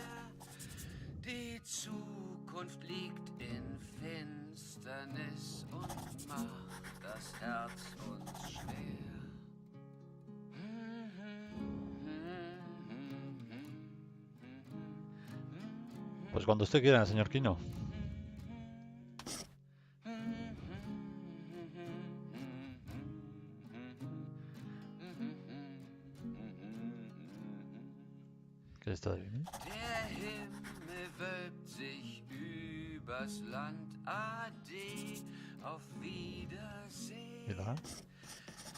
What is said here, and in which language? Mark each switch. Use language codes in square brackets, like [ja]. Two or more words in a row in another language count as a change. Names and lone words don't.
[de] Die Zukunft liegt in Finsternis und macht das Herz uns schwer. [es] Pues cuando usted quiera, señor Kino. ¿Qué está bien? [de] Der Himmel wölbt sich übers Land. Ade, auf Wiedersehen.